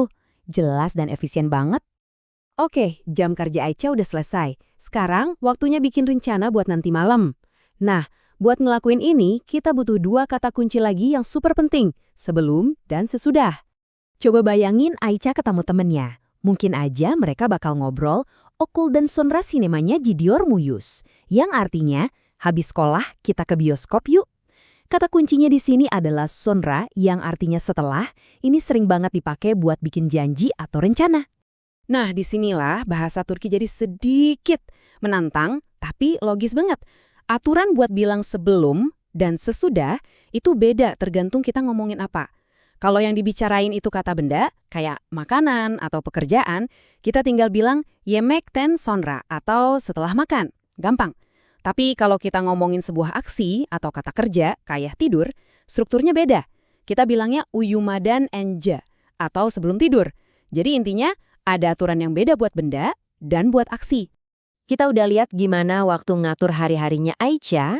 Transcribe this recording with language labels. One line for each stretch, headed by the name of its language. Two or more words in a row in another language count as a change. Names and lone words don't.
Indonesian: Jelas dan efisien banget. Oke, jam kerja Aicha udah selesai. Sekarang waktunya bikin rencana buat nanti malam. Nah, buat ngelakuin ini, kita butuh dua kata kunci lagi yang super penting, sebelum dan sesudah. Coba bayangin Aicha ketemu temennya. Mungkin aja mereka bakal ngobrol,
Turkish: okul dan sonra sinemanya gidiyor muyuz?
Indonesian: Yang artinya, habis sekolah kita ke bioskop yuk. Kata kuncinya di sini adalah sonra yang artinya setelah, ini sering banget dipakai buat bikin janji atau rencana. Nah, disinilah bahasa Turki jadi sedikit menantang, tapi logis banget. Aturan buat bilang sebelum dan sesudah itu beda tergantung kita ngomongin apa. Kalau yang dibicarain itu kata benda, kayak makanan atau pekerjaan, kita tinggal bilang
Turkish: yemek ten sonra
Indonesian: atau setelah makan. Gampang. Tapi kalau kita ngomongin sebuah aksi atau kata kerja, kayak tidur, strukturnya beda. Kita bilangnya
Turkish: uyumadan enja
Indonesian: atau sebelum tidur. Jadi intinya ada aturan yang beda buat benda dan buat aksi. Kita udah lihat gimana waktu ngatur hari-harinya Aicha.